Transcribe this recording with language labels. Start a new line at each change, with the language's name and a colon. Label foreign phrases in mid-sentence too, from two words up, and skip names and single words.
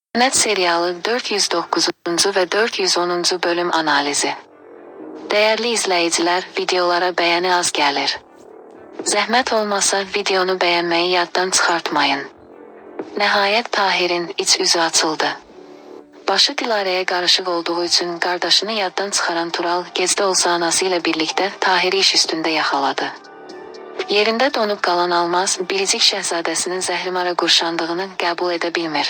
Turkish: Net serialı 409. ve 410. bölüm analizi. Değerli izleyiciler, videolara beğeni az gelir.
Azerbaijani: Zəhmət olmasa videonu beğenmeyi yaddan çıxartmayın. Nəhayət Tahir'in iç üzü açıldı. Başı Dilarəyə qarışıq olduğu üçün qardaşını yaddan çıxaran Tural gecdə olsa anası ilə birlikdə Tahir'i iş üstündə yaxaladı. Yerində donup qalan Almaz, biricik şəhzadəsinin zəhrimara qurşandığını qəbul edə bilmir.